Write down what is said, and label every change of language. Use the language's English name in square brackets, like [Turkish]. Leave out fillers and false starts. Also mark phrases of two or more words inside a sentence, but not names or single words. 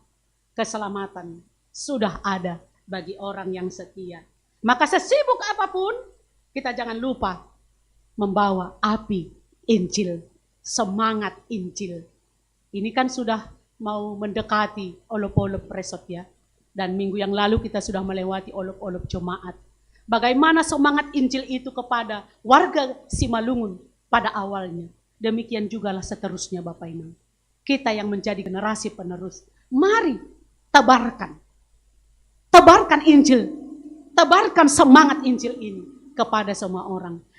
[Indonesian] Keselamatan sudah ada bagi orang yang setia. Maka sesibuk apapun, kita jangan lupa membawa api Injil, semangat Injil. Ini kan sudah mau mendekati olop-olop presot ya. Dan minggu yang lalu kita sudah melewati olop-olop jemaat. Bagaimana semangat Injil itu kepada warga Simalungun pada awalnya. Demikian jugalah seterusnya Bapak Ibu. Kita yang menjadi generasi penerus. Mari tebarkan. Tebarkan Injil. Tebarkan semangat Injil ini kepada semua orang.